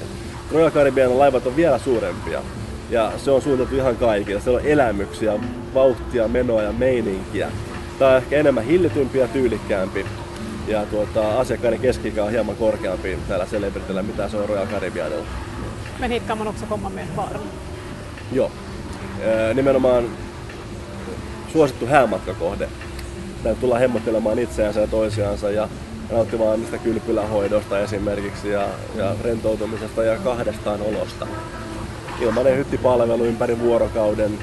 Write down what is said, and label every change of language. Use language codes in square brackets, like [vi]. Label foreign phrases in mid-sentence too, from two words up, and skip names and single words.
[fi] Royal Caribbean laivat on vielä suurempia ja se on suunniteltu ihan kaikille. Siellä on elämyksiä, vauhtia, menoa ja meininkiä. Tää on ehkä enemmän hillitympi ja tyylikkäämpi. Ja asiakkaiden keski-ikä on hieman korkeampi täällä Celebritellä, mitä se on Royal Caribbeanilla. [sv] Men hit kan man också komma med barn. [fi] Joo. Nimenomaan suosittu häämatkakohde. Täällä tullaan hemmottelemaan itseänsä ja toisiansa ja nauttimaan niistä kylpylähoidosta esimerkiksi ja rentoutumisesta ja kahdestaan olosta. Ilmainen hyttipalvelu ympäri vuorokauden.